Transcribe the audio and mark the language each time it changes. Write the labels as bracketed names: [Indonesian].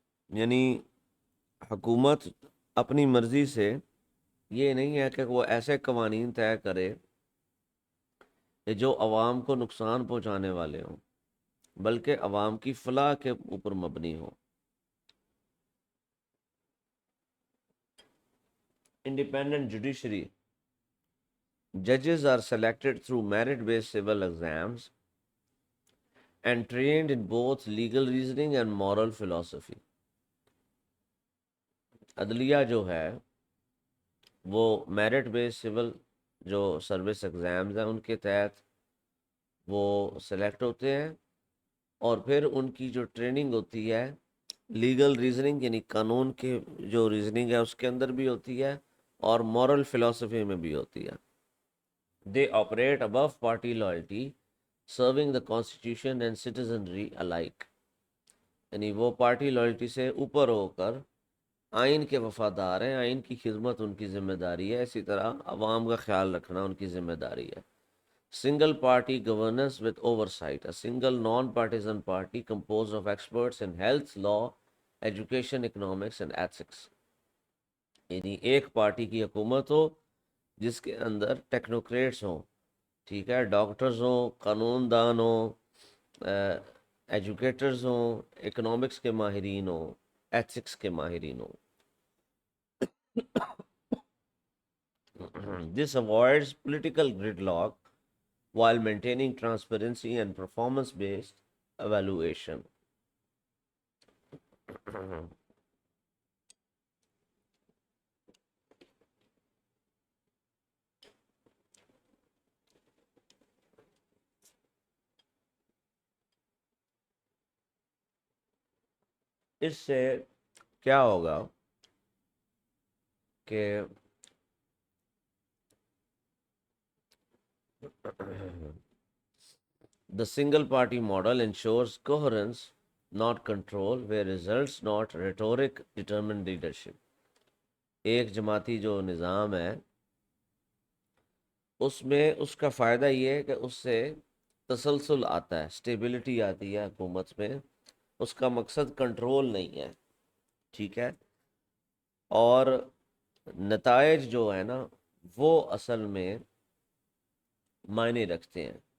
[Urdu] یعنی حکومت اپنی مرضی سے یہ نہیں ہے کہ وہ ایسے قوانین طے کرے کہ جو عوام کو نقصان پہنچانے والے ہوں، بلکہ عوام کی فلاح کے اوپر مبنی ہو. [English] Independent judiciary, judges are selected through merit-based civil exams and trained in both legal reasoning and moral philosophy. [Urdu] عدلیہ جو ہے وہ میرٹ بیس سول جو سروس ایگزامز ہیں ان کے تحت وہ سلیکٹ ہوتے ہیں، اور پھر ان کی جو ٹریننگ ہوتی ہے لیگل ریزننگ یعنی قانون کے جو ریزننگ ہے اس کے اندر بھی ہوتی ہے اور مورل فلسفی میں بھی ہوتی ہے. [English] They operate above party loyalty serving the constitution and citizenry alike. [Urdu] یعنی وہ پارٹی لائلٹی سے اوپر ہو کر آئین کے وفادار ہیں، آئین کی خدمت ان کی ذمہ داری ہے، اسی طرح عوام کا خیال رکھنا ان کی ذمہ داری ہے. [English] Single party governance with oversight, a single non-partisan party composed of experts in health, law, education, economics and ethics. [Urdu] یعنی ایک پارٹی کی حکومت ہو جس کے اندر ٹیکنوکریٹس ہوں، ٹھیک ہے، ڈاکٹرز ہوں، قانون دان ہوں، ایجوکیٹرز ہوں، اکنامکس کے ماہرین ہوں، ایتھکس کے ماہرین ہوں. [English] This avoids political gridlock while maintaining transparency and performance-based evaluation. [Urdu] اس سے کیا ہوگا کہ [English] the single party model ensures coherence, not control, where results, not rhetoric, determine leadership. [Urdu] ایک جماعتی جو نظام ہے اس میں اس کا فائدہ یہ ہے کہ اس سے تسلسل آتا ہے، اسٹیبلٹی آتی ہے حکومت میں. اس کا مقصد کنٹرول نہیں ہے. ٹھیک ہے، اور نتائج جو ہے نا وہ اصل میں معنی رکھتے ہیں.